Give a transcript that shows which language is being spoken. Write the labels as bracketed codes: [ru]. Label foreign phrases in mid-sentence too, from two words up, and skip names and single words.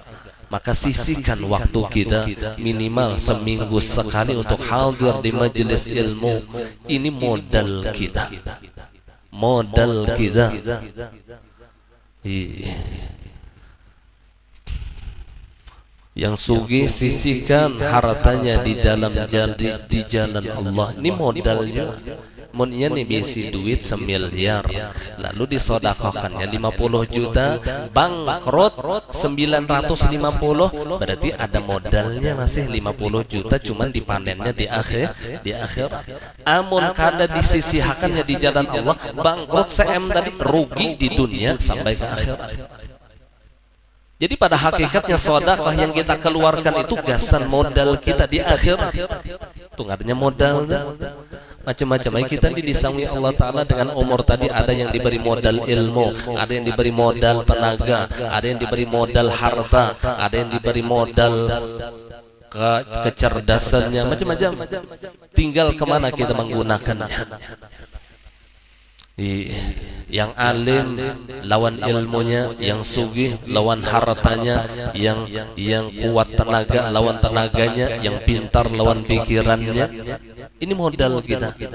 [bjn] Maka sisihkan waktu kita minimal seminggu sekali untuk hadir di majelis ilmu. Ini modal kita. Modal kita. Yang sugih sisihkan hartanya di dalam di jalan Allah. Ini modalnya. Munnya nih bisi duit 1 miliar, lalu disodakohkannya 50 juta, bangkrut 950, berarti ada modalnya masih 50 juta, cuman dipanennya di akhir. Amun kada disisihkannya di jalan Allah, bangkrut CM tadi, rugi di dunia sampai ke akhirat. Jadi pada hakikatnya sedekah yang kita keluarkan itu gasan modal kita di akhirat. Itu artinya modal. Macam-macam. Kita disangi Allah Ta'ala dengan umur tadi. Ada yang diberi modal ilmu, ada yang diberi modal tenaga, ada yang diberi modal harta, ada yang diberi modal kecerdasannya, macam-macam. Tinggal kemana kita menggunakannya. Yang alim lawan ilmunya, yang sugih lawan hartanya, yang kuat tenaga lawan tenaganya, yang pintar lawan pikirannya. Ini modal kita.